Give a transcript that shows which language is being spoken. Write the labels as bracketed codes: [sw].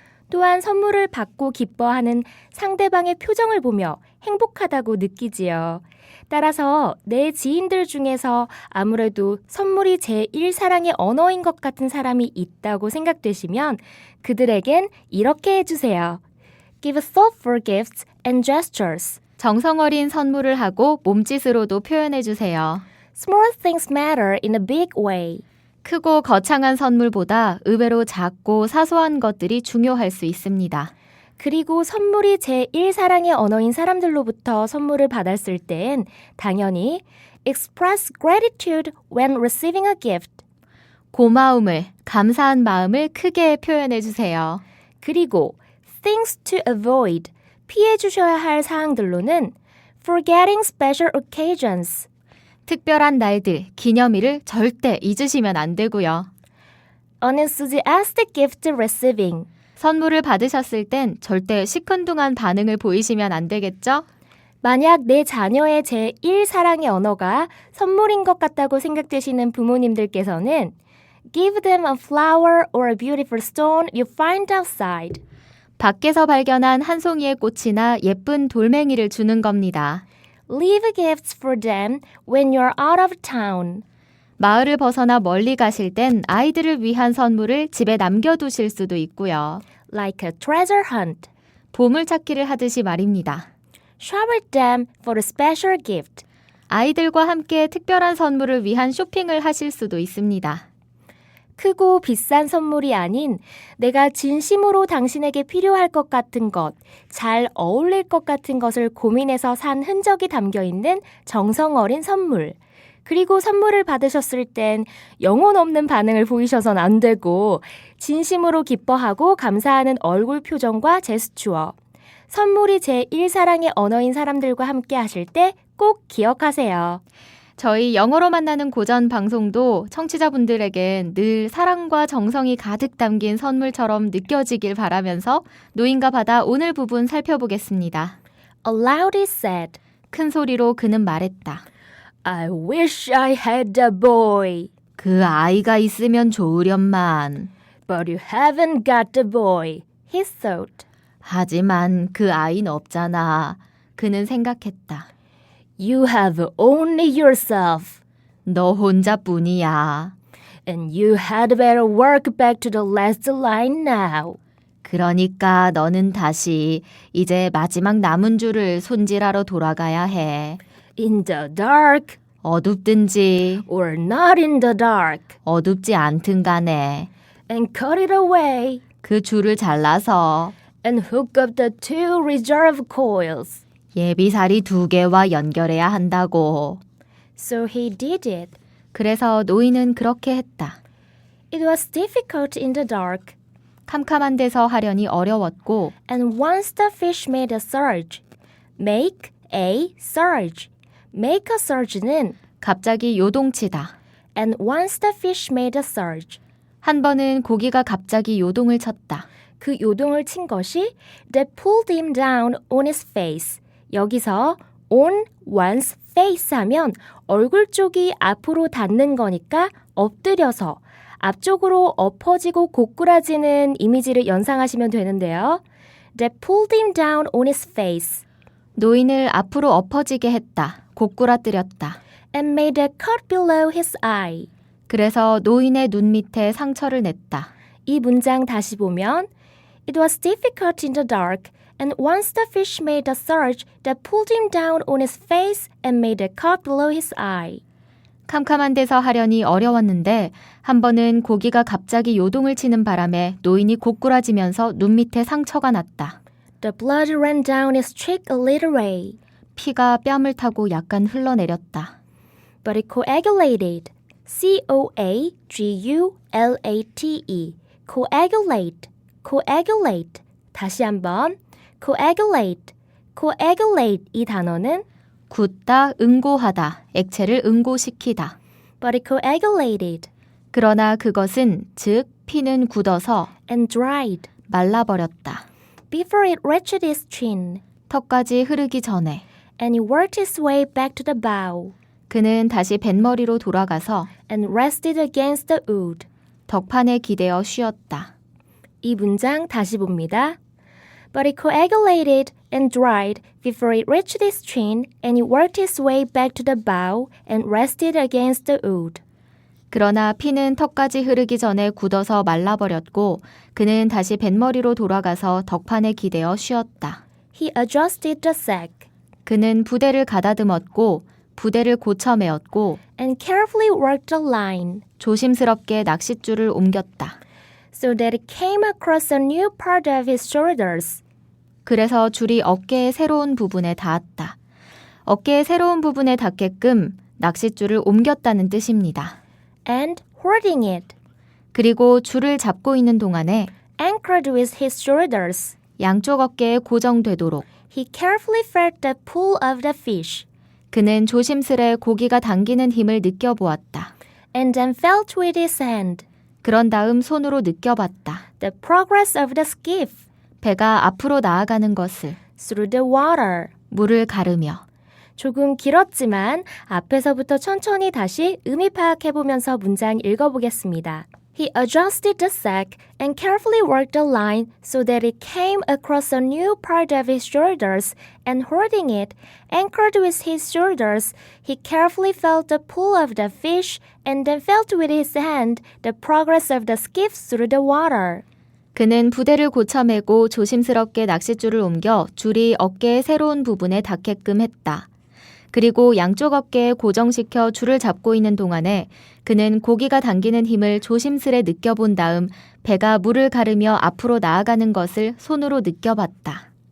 [ko] 또한 선물을 받고 기뻐하는 상대방의 표정을 보며 행복하다고 느끼지요. 따라서 내 지인들 중에서 아무래도 선물이 제1사랑의 언어인 것 같은 사람이 있다고 생각되시면 그들에겐 이렇게 해주세요. [en] Give thoughtful gifts and gestures. [ko] 정성 어린 선물을 하고 몸짓으로도 표현해주세요. [en] Small things matter in a big way. [ko] 크고 거창한 선물보다 의외로 작고 사소한 것들이 중요할 수 있습니다. 그리고 선물이 제1사랑의 언어인 사람들로부터 선물을 받았을 땐 당연히 [en] express gratitude when receiving a gift. [ko] 고마움을, 감사한 마음을 크게 표현해 주세요. 그리고 [en] things to avoid, [ko] 피해 주셔야 할 사항들로는 [en] forgetting special occasions, [ko] 특별한 날들, 기념일을 절대 잊으시면 안 되고요. [en] unenthusiastic gift receiving, [ko] 선물을 받으셨을 땐 절대 시큰둥한 반응을 보이시면 안 되겠죠? 만약 내 자녀의 제1 사랑의 언어가 선물인 것 같다고 생각되시는 부모님들께서는 [en] give them a flower or a beautiful stone you find outside. [ko] 밖에서 발견한 한 송이의 꽃이나 예쁜 돌멩이를 주는 겁니다. [en] Leave gifts for them when you're out of town. [ko] 마을을 벗어나 멀리 가실 땐 아이들을 위한 선물을 집에 남겨두실 수도 있고요. [en] Like a treasure hunt. [ko] 보물찾기를 하듯이 말입니다. [en] Shower them for a special gift. [ko] 아이들과 함께 특별한 선물을 위한 쇼핑을 하실 수도 있습니다. 크고 비싼 선물이 아닌 내가 진심으로 당신에게 필요할 것 같은 것, 잘 어울릴 것 같은 것을 고민해서 산 흔적이 담겨 있는 정성 어린 선물. 그리고 선물을 받으셨을 땐 영혼 없는 반응을 보이셔선 안 되고 진심으로 기뻐하고 감사하는 얼굴 표정과 제스처. 선물이 제1사랑의 언어인 사람들과 함께 하실 때 꼭 기억하세요. 저희 영어로 만나는 고전 방송도 청취자분들에겐 늘 사랑과 정성이 가득 담긴 선물처럼 느껴지길 바라면서 노인과 바다 오늘 부분 살펴보겠습니다. [en] Aloud he said, [ko] 큰 소리로 그는 말했다. [en] I wish I had a boy. [ko] 그 아이가 있으면 좋으련만. [en] But you haven't got a boy, he thought. [ko] 하지만 그 아이는 없잖아. 그는 생각했다. [en] You have only yourself. [ko] 너 혼자뿐이야. [en] And you had better work back to the last line now. [ko] 그러니까 너는 다시 이제 마지막 남은 줄을 손질하러 돌아가야 해. [en] In the dark [ko] 어둡든지 [en] or not in the dark. [ko] 어둡지 않든 간에 [en] And cut it away. [ko] 그 줄을 잘라서 [en] And hook up the 2 reserve coils. [ko] 예비살이 2개와 연결해야 한다고. [en] So he did it. [ko] 그래서 노인은 그렇게 했다. [en] It was difficult in the dark. [ko] 캄캄한 데서 하려니 어려웠고 [en] And once the fish made a surge. Make a surge. Make a surge는 [ko] 갑자기 요동치다. [en] And once the fish made a surge. [ko] 한 번은 고기가 갑자기 요동을 쳤다. 그 요동을 친 것이 [en] that pulled him down on his face. [ko] 여기서 on one's face 하면 얼굴 쪽이 앞으로 닿는 거니까 엎드려서 앞쪽으로 엎어지고 고꾸라지는 이미지를 연상하시면 되는데요. [en] That pulled him down on his face. [ko] 노인을 앞으로 엎어지게 했다. 고꾸라뜨렸다. [en] And made a cut below his eye. [ko] 그래서 노인의 눈 밑에 상처를 냈다. 이 문장 다시 보면 [en] It was difficult in the dark, and once the fish made a surge that pulled him down on his face and made a cut below his eye. [ko] 캄캄한 데서 하려니 어려웠는데 한 번은 고기가 갑자기 요동을 치는 바람에 노인이 고꾸라지면서 눈 밑에 상처가 났다. [en] The blood ran down his cheek a little way, [ko] 피가 뺨을 타고 약간 흘러내렸다. [en] but it coagulated. C-O-A-G-U-L-A-T-E. coagulate. coagulate. [ko] 다시 한번. [en] coagulate. [ko] coagulate 이 단어는 굳다, 응고하다, 액체를 응고시키다. [en] but it coagulated [ko] 그러나 그것은 즉 피는 굳어서 [en] and dried [ko] 말라버렸다. [en] before it reached his chin, [ko] 턱까지 흐르기 전에 [en] and he worked his way back to the bow [ko] 그는 다시 뱃머리로 돌아가서 [en] and rested against the wood. [ko] 덕판에 기대어 쉬었다. 이 문장 다시 봅니다. [en] But it coagulated and dried before it reached his chin, and he worked his way back to the bow and rested against the wood. [ko] 그러나 피는 턱까지 흐르기 전에 굳어서 말라버렸고 그는 다시 뱃머리로 돌아가서 덕판에 기대어 쉬었다. [en] He adjusted the sack [ko] 그는 부대를 가다듬었고 부대를 고쳐매었고 [en] and carefully worked the line [ko] 조심스럽게 낚싯줄을 옮겼다. [en] so that it came across a new part of his shoulders. [ko] 그래서 줄이 어깨의 새로운 부분에 닿았다. 어깨의 새로운 부분에 닿게끔 낚싯줄을 옮겼다는 뜻입니다. [en] And hoarding it. [ko] 그리고 줄을 잡고 있는 동안에 [en] anchored with his shoulders. [ko] 양쪽 어깨에 고정되도록 [en] He carefully felt the pull of the fish [ko] 그는 조심스레 고기가 당기는 힘을 느껴보았다. [en] and then felt with his hand [ko] 그런 다음 손으로 느껴봤다. [en] the progress of the skiff [ko] 배가 앞으로 나아가는 것을 [en] through the water. [ko] 물을 가르며 조금 길었지만 앞에서부터 천천히 다시 의미 파악해보면서 문장 읽어보겠습니다. [en] He adjusted the sack and carefully worked the line so that it came across a new part of his shoulders and holding it, anchored with his shoulders, he carefully felt the pull of the fish and then felt with his hand the progress of the skiff through the water. [ko] 그는 부대를 고쳐매고 조심스럽게 낚싯줄을 옮겨 줄이 어깨의 새로운 부분에 닿게끔 했다. 그리고 양쪽 어깨에 고정시켜 줄을 잡고 있는 동안에 그는 고기가 당기는 힘을 조심스레 느껴본 다음 배가 물을 가르며 앞으로 나아가는 것을 손으로 느껴봤다.